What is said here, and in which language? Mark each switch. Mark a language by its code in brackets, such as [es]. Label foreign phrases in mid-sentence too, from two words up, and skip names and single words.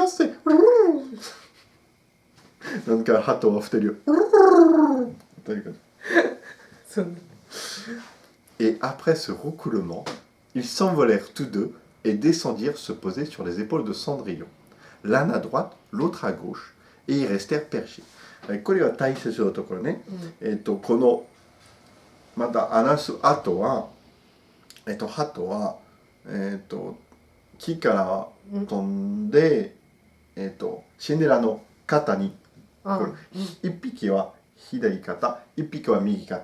[ja] » Donc, 鳩はふてるよ. [fr] Et après ce roucoulement, ils s'envolèrent tous deux et descendirent se poser sur les épaules de Cendrillon, l'un à droite, l'autre à gauche, et y restèrent perchés. [ja] これは大切なところね。このまた話す後は、鳩は木から飛んで、シンデレラの肩に、一匹は左肩、一匹は右肩。